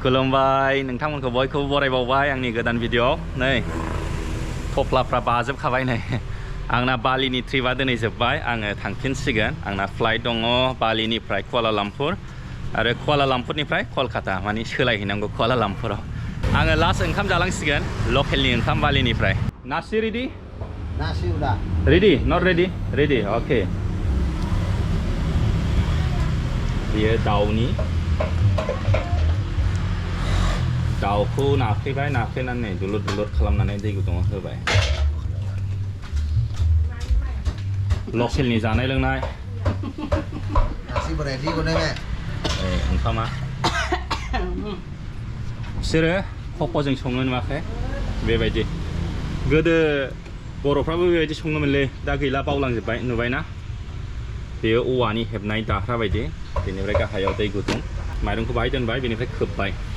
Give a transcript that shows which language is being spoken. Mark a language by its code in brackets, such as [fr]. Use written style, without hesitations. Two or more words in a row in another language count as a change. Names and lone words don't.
[brx] खुलुमबाय नोंथांमोनखौ बयखौबो बरायबावबाय आंनि गोदान भिडिअ नै थफ्लाफ्रा बाजोबखाबाय नै आंना बालिनि ट्रिपआ दिनै जोब्बाय आङो थांफिनसिगोन आंना फ्लाइट दङ बालिनिफ्राय कुआलालामपुर आरो कुआलालामपुरनिफ्राय कलकाता माने सोलायहैनांगौ कुआलालामपुराव आङो लास्ट ओंखाम जालांसिगोन लकेलनि ओंखाम बालिनिफ्राय नासि रेडि [id] Nasi udah. [en] Ready? Not ready? Ready? Okay. [id] Dia daun [brx] नि दाउखौ नाफ्लेबाय नाफ्लेनानै दुलुर दुलुर खालामनानै दै गुदुङाव होबाय लकेलनि जानाय लोंनाय [id] Nasi beready kok nih, [brx] ओंखामा बिसोरो खफ'जों सङो नुवाखै बेबायदि गोदो बर'फ्राबो बेबायदि सङोमोनलै दा गैला बावलांजोब्बाय नुबायना बेयो औवानि हेबनाय दाह्रा बायदि बेनिफ्राय गाहायाव दै गुदुं माइरंखौ बाहाय दोनबाय बेनिफ्राय खोबबाय